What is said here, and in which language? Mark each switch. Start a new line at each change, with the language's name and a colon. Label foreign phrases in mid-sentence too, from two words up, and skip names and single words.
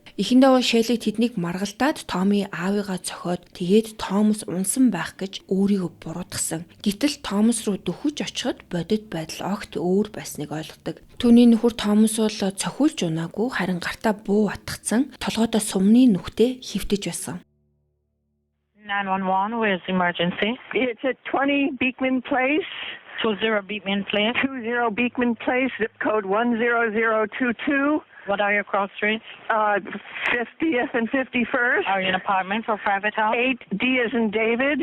Mongolian: Эхэндээ бол Шелли тэднийг маргалдаад Томми аавыгаа цохиод тэгээд Томас унсан байх гэж өөрийгөө буруутгасан. Гэтэл Томас руу дөхөж очиход бодит байдал огт өөр байсныг ойлгодог. Түүний нөхөр Томас бол цохиулж унаагүй харин гартаа буу атгцсан толгойдоо сумны нүхтэй хэвтэж байсан.
English: 911, where's the emergency? It's at 20 Beekman Place. 20 Beekman Place. 20 Beekman Place, zip code 10022. What are your cross streets? 50th and 51st. Are you in an apartment or private house? 8D as in David.